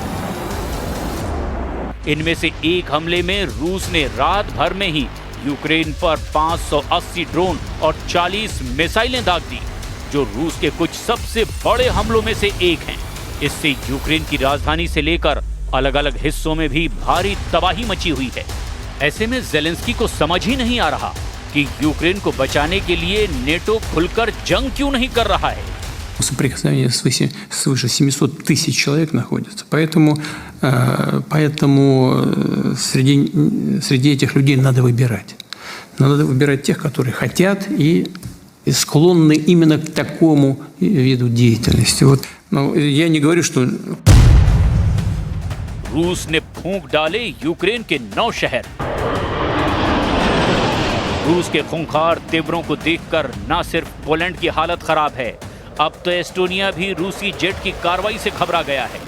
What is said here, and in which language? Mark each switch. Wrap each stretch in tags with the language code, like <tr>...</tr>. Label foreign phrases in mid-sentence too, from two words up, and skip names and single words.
<hi>इनमें से एक हमले में रूस ने रात भर में ही यूक्रेन पर 580 ड्रोन और 40 मिसाइलें दाग दी, जो रूस के कुछ सबसे बड़े हमलों में से एक हैं। इससे यूक्रेन की राजधानी से लेकर अलग अलग हिस्सों में भी भारी तबाही मची हुई है। ऐसे में ज़ेलेंस्की को समझ ही नहीं आ रहा कि यूक्रेन को बचाने के लिए नेटो खुलकर जंग क्यों नहीं कर रहा है।</hi> <ru>Соприкосновение свыше 700 тысяч человек находится. Поэтому среди этих людей надо выбирать. Надо выбирать тех, которые хотят и склонны именно к такому виду деятельности. Вот, я не говорю, что...</ru> <hi>रूस ने फूंक डाले यूक्रेन के 9 शहर। रूस के खूंखार तेवरों को देखकर न सिर्फ पोलैंड की हालत खराब है, अब तो एस्टोनिया भी रूसी जेट की कार्रवाई से घबरा गया है।</hi>